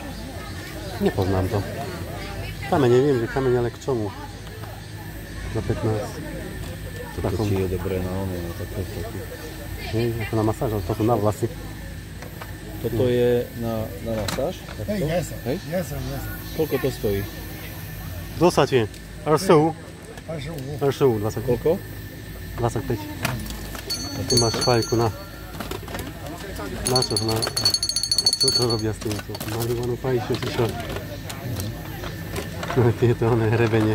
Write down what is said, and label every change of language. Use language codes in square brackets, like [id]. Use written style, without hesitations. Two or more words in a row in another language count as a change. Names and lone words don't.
[sk] Nepoznám to. Kamene, viem, že kamene, ale k čomu? Za 15. Toto ti je dobré na ono, na také. Hej, ako na masáž, ale to sú na vlasy. Toto je na masáž? Hey, Takto? [en] yes, sir. [sk] Hej? [en] Yes, sir, yes, sir. [sk] Koľko to stojí? 20 je? 25? 25. 25, 25. Koľko? 25. A ty máš fajku na... Na čo? Na... Čo to robia s týmto? Marihuanu fajču, či čo? Tieto oné hrebenie.